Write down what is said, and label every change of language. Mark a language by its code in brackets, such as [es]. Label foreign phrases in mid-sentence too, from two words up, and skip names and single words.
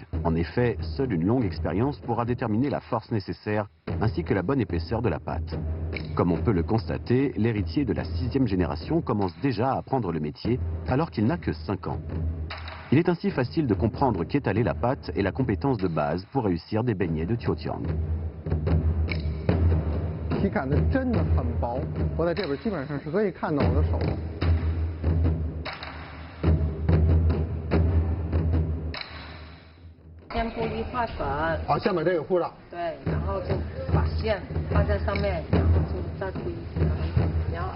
[fr] En effet, seule une longue expérience pourra déterminer la force nécessaire ainsi que la bonne épaisseur de la pâte. Comme on peut le constater, l'héritier de la 6e génération commence déjà à apprendre le métier alors qu'il n'a que 5 ans. Il est ainsi facile de comprendre qu'étaler la pâte est la compétence de base pour réussir des beignets de Tiaotiang. [zh] 体感的真的很薄，我在这边基本上是可以看到我的手。先铺一块粉。好，先把这个铺上。对，然后就把馅放在上面，然后就再铺一层，然后。